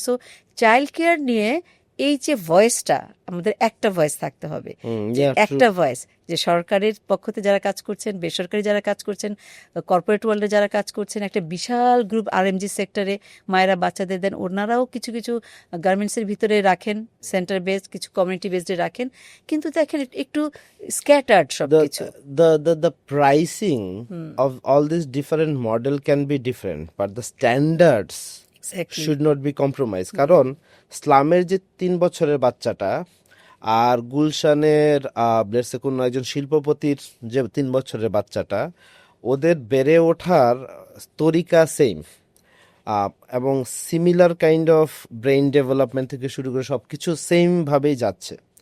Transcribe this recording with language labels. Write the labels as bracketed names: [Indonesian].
[Bangla] So child care নিয়ে এই যে ভয়েসটা, আমাদের একটা ভয়েস থাকতে হবে, যে একটা ভয়েস, যে সরকারের পক্ষতে যারা কাজ করছেন, বেসরকারি যারা কাজ করছেন, কর্পোরেট ওয়ার্ল্ডে যারা কাজ করছেন, একটা বিশাল গ্রুপ আরএমজি সেক্টরে মায়েরা বাচ্চাদের দেন, ওনারাও কিছু কিছু গার্মেন্টসের ভিতরে রাখেন, সেন্টার বেসড, কিছু কমিউনিটি বেসডে রাখেন, কিন্তু দেখেন একটু স্ক্যাটার্ড সব কিছু। [English] The pricing of all these different model can be different, but the standards should not be compromised. [Bangla] কারণ স্লামের যে 3 বছরের বাচ্চাটা আর গুলশানের কোনো একজন শিল্পপতির যে 3 বছরের বাচ্চাটা, ওদের বেড়ে ওঠার তরিকা সেম, এবং similar kind of brain development থেকে শুরু করে সব কিছু সেম ভাবেই যাচ্ছে।